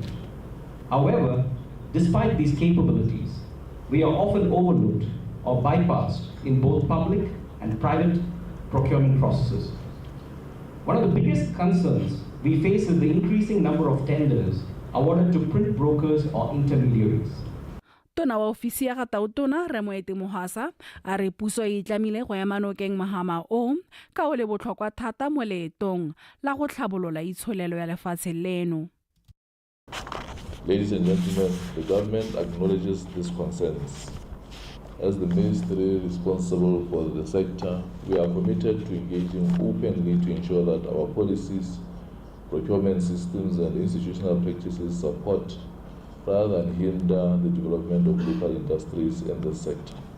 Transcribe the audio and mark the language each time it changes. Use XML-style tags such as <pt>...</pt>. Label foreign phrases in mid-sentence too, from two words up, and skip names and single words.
<en>However, despite these capabilities, we are often overlooked or bypassed in both public and private procurement processes. One of the biggest concerns we face is the increasing number of tenders awarded to print brokers or intermediaries.</en> <tn>Tona wa ofisi ya Gatautona Re Moeti Mohasa a re puso e itlamile go ema nokeng mahama o ka o le botlhokwa thata mo leetong la go tlhabolola itsholelo ya lefatshe leno.</tn> <en>Ladies and gentlemen, the government acknowledges these concerns. As the ministry responsible for the sector, we are committed to engaging openly to ensure that our policies, procurement systems, and institutional practices support rather than hinder the development of local industries in this sector.</en>